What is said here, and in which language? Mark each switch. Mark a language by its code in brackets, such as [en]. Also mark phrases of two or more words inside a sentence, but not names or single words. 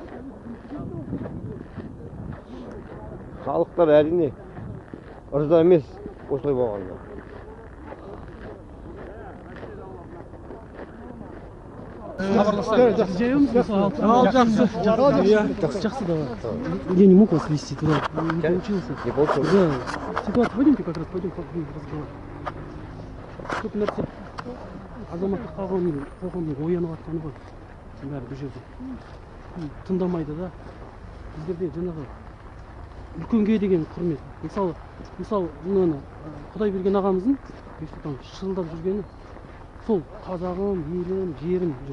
[kk] Халықтар әрине ырза емес осылай болғанда. Жақсы, [ru] давай. Я не мог вас вести туда, не получился. Не получилось? Да. Ситуация, пойдемте как раз, пойдем разговаривать. [kk] Көп нәрсе азаматтық қоғамның оянып жатқаны ғой. Бәрі бұл жерде тыңдамайды да. Біздерде жаңағы үлкенге деген құрмет. Мысалы, мынаны Құдайберген ағамыздың шырылдап жүргені сол қазағым, елім, жерім жүр.